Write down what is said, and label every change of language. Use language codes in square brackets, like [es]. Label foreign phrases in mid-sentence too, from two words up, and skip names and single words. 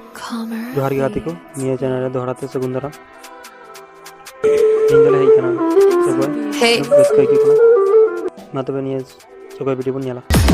[sat] जोहार गे गाते को निया चैनल दोहराते सगुन दाराम ᱤᱧ ᱫᱚᱞᱮ ᱦᱮᱡ ᱠᱟᱱᱟ ᱥᱚᱜᱚᱭ ᱨᱟᱹᱥᱠᱟᱹ ᱟᱹᱭᱠᱟᱹᱜ ᱠᱟᱱᱟ ᱢᱟ ᱛᱚᱵᱮ ᱱᱤᱭᱟᱹ ᱥᱚᱜᱚᱭ ᱵᱷᱤᱰᱤᱭᱳ ᱵᱚᱱ ᱧᱮᱞᱟ